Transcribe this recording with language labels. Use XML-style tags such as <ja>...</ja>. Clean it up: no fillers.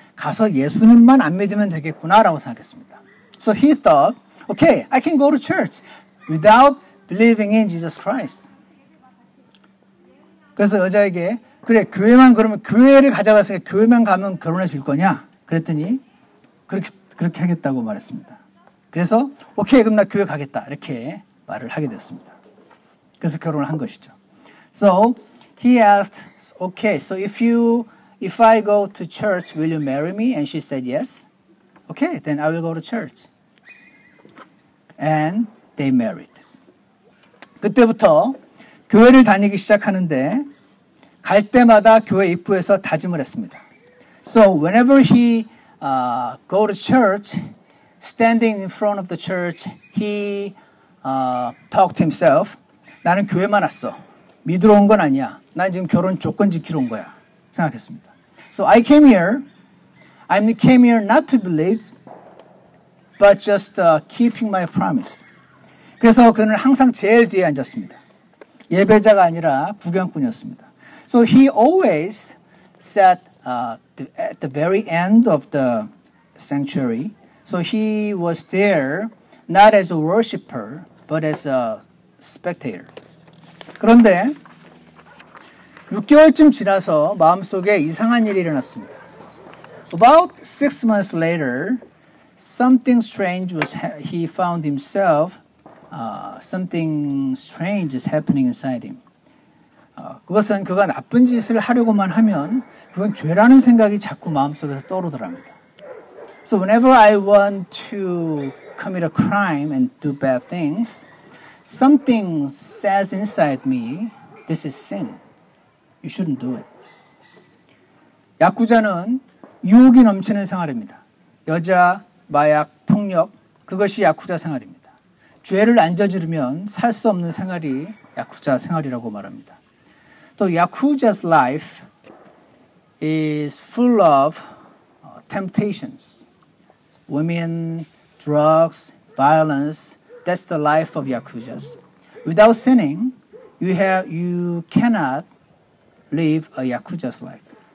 <ko>가서 예수님만 안 믿으면 되겠구나라고 생각했습니다.</ko> <en>So he thought, okay, I can go to church without believing in Jesus Christ.</en> <ko>그래서 여자에게 그래 교회만 그러면 교회를 가져가서 교회만 가면 결혼해 줄 거냐? 그랬더니 그렇게 하겠다고 말했습니다. 그래서 오케이 그럼 나 교회 가겠다 이렇게 말을 하게 됐습니다. 그래서 결혼을 한 것이죠.</ko> <en>So he asked, okay, so if I go to church, will you marry me? And she said yes. Okay, then I will go to church. And they married.</en> <ko>그때부터 교회를 다니기 시작하는데 갈 때마다 교회 입구에서 다짐을 했습니다.</ko> <en>So whenever he go to church, standing in front of the church, he talked to himself.</en> <ko>나는 교회만 왔어. 믿으러 온 건 아니야. 난 지금 결혼 조건 지키러 온 거야. 생각했습니다.</ko> <en>So I came here not to believe, but just keeping my promise.</en> <ko>그래서 그는 항상 제일 뒤에 앉았습니다. 예배자가 아니라 구경꾼이었습니다.</ko> <en>So he always sat at the very end of the sanctuary. So he was there not as a worshiper, but as a spectator.</en> <ko>그런데 6개월쯤 지나서 마음속에 이상한 일이 일어났습니다.</ko> <en>About 6 months later, something strange he found himself. Something strange is happening inside him.</en> <ko>그것은 그가 나쁜 짓을 하려고만 하면 그건 죄라는 생각이 자꾸 마음속에서 떠오르더랍니다.</ko> <en>So whenever I want to commit a crime and do bad things, something says inside me, this is sin. You shouldn't do it.</en> <ko>야쿠자는 유혹이 넘치는 생활입니다. 여자, 마약, 폭력, 그것이 야쿠자 생활입니다. 죄를 안 저지르면 살 수 없는 생활이 야쿠자 생활이라고 말합니다. 또 야쿠자's</ko> <en>life is full of temptations. Women, drugs, violence, that's the life of yakuzas. Without sinning, you cannot live a yakuza's life.</en>